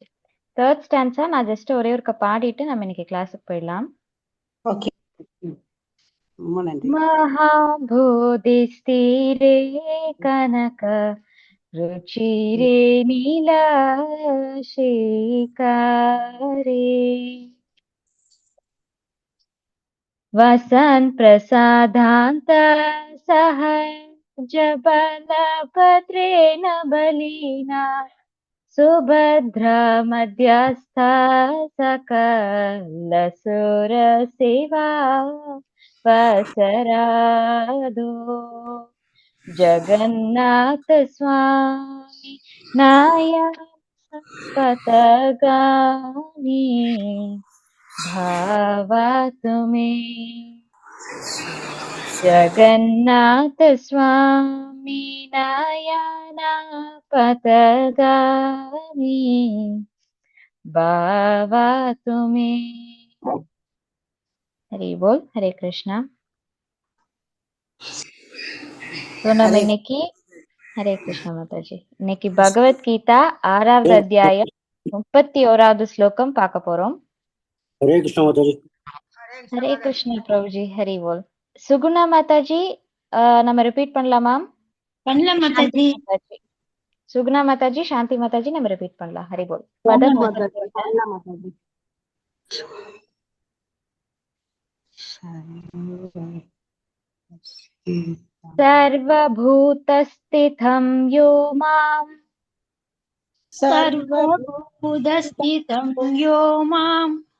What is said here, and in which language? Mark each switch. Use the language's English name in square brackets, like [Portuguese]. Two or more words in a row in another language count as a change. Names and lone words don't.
[English] third stanza [Tamil] நான் ஜஸ்ட் ஒரே ஒரு பாடிட்டு நம்ம இன்னைக்கு கிளாஸுக்கு போயிடலாம். ஓகே, ரொம்ப நன்றி. [Sanskrit] महाम्भोधेस्तीरे कनक रुचिरे नीलशिखरे वसन् प्रसादान्त सह जबलभद्रेण बलिना सुभद्रा मध्यस्था सकलसुरसेवा वसरादो जगन्नाथ स्वामी नायकपथगामी भावातु मे जगन्नाथ स्वामी नयना पथगामी भावातु मे. हरि बोल. हरे कृष्णा. [Tamil] तो நம்ம இன்னைக்கு ஹரே கிருஷ்ணா மாதாஜி இன்னைக்கு பகவத்கீதா 6வது அத்தியாயம் 31வது ஸ்லோகம் பார்க்க போறோம். हरे कृष्ण माताजी. ஹரே கிருஷ்ணா பிரபுஜி. [Hindi] हरि बोल. [Tamil] சுகுணா மாதாஜி நம்ம ரிப்பீட் பண்ணலாமா? பண்ணலாம் மாதாஜி. சுகுணா மாதாஜி, சாந்தி மாதாஜி நம்ம ரிப்பீட் பண்ணலாம். [Hindi] हरि बोल. [Sanskrit] सर्वभूतस्थितं यो मां सर्वभूतस्थितं यो मां